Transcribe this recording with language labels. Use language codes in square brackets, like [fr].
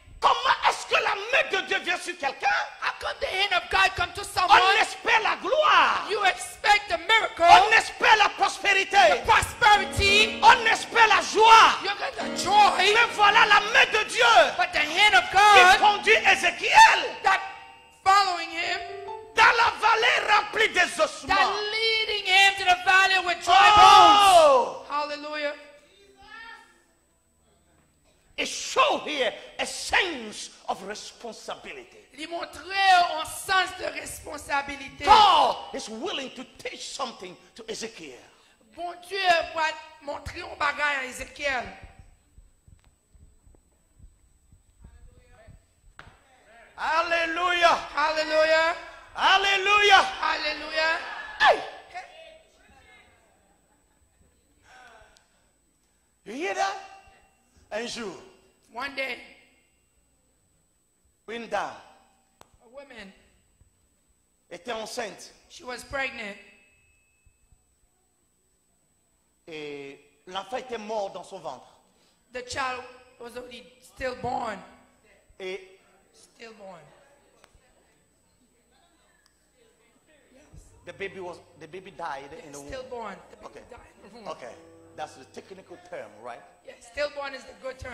[fr] Comment est-ce que la main de Dieu vient sur quelqu'un? [en] How come the hand of God come to someone? [fr] On espère la gloire. [en] You expect the miracle, [fr] On espère la prospérité. [en] the prosperity, [fr] On espère la joie. [en] you get the joy, [fr] Mais voilà la main de Dieu [en] but the hand of [fr] qui conduit Ézéchiel [en] that following him, [fr] dans la vallée remplie des [en] that [fr] ossements. [en] leading him to the valley with dry bones. Oh! Hallelujah. It shows here a sense of responsibility. [fr] Il montrait un sens de responsabilité. [en] God is willing to teach something to Ezekiel. [fr] Bon Dieu va montrer un bagage à Ézéchiel. [en] Hallelujah. Hallelujah. Hallelujah. Hallelujah. Hey. You hear that? [fr] Un jour, [en] One day, [fr] une dame [en] a woman, [fr] était enceinte [en] she was pregnant, [fr] et l'enfant était mort dans son ventre. [en] the child was already stillborn. [fr] Et [en] Stillborn. the baby died in the womb. Stillborn. The baby Okay. died in the womb. Okay, that's the technical term, right? Yeah, stillborn is the good term.